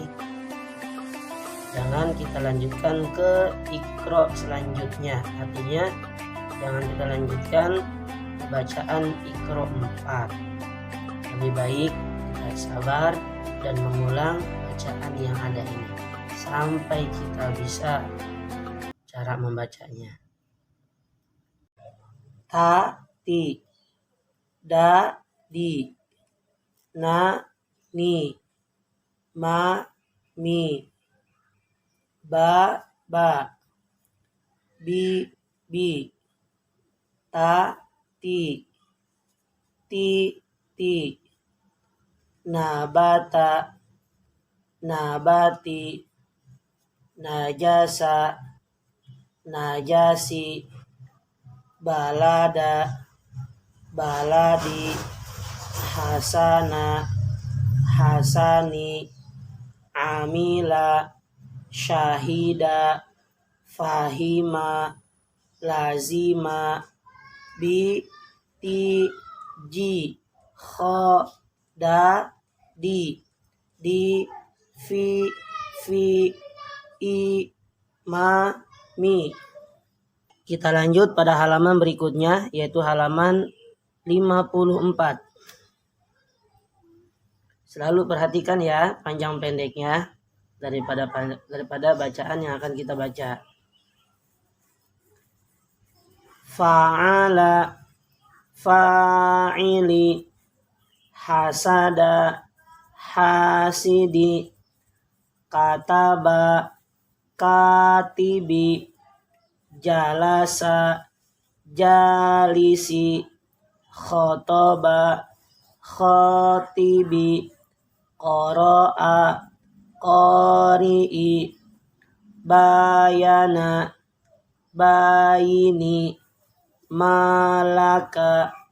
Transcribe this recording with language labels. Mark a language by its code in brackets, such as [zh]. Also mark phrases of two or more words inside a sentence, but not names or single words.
[id] Jangan kita lanjutkan ke Iqra selanjutnya, artinya jangan kita lanjutkan bacaan Iqra 4. Lebih baik kita sabar dan mengulang bacaan yang ada ini sampai kita bisa cara membacanya. [ar] تَ، تِ، دَ, دِ، نَ، نِ، مَ، مِ، بَ، بَ، بِ، بِ, تَ، تِ, تِ, نَبَتَ، نَبَتِ، نَجَسَ، نَجَسِ, بَلَدَ، بَلَدِ، حَسَنَ، حَسَنِ، عَمِلَ، شَهِدَ، فَهِمَ، لَزِمَ، بِ، تِ، جِ، خُ، دَ, دِ، فِ، إِ، مَ، مِ. [id] Kita lanjut pada halaman berikutnya, yaitu halaman 54. Selalu perhatikan ya panjang pendeknya daripada bacaan yang akan kita baca. [ar] فَعَلَ، فَعِلِ، حَسَدَ, حَسِدِ، كَتَبَ، كَتِبِ، جَلَسَ، جَلِسِ، خَطَبَ، خَطِبِ، قَرَأَ، قَرِئِ، بَيَنَ، بَيِنِ، مَلَكَ,